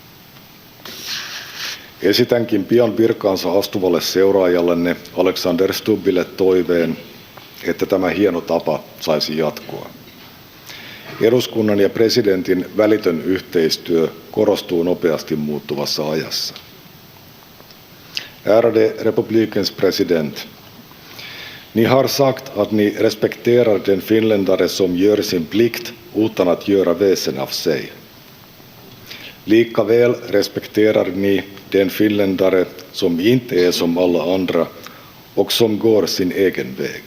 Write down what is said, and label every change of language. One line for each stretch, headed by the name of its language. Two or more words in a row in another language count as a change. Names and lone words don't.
Finnish: Esitänkin pian virkaansa astuvalle seuraajallenne Alexander Stubbille toiveen, että tämä hieno tapa saisi jatkoa. Eduskunnan ja presidentin välitön yhteistyö korostuu nopeasti muuttuvassa ajassa.
Swedish: Ärade republikens president, ni har sagt att ni respekterar den finländare som gör sin plikt utan att göra väsen av sig. Likaväl respekterar ni den finländare som inte är som alla andra och som går sin egen väg.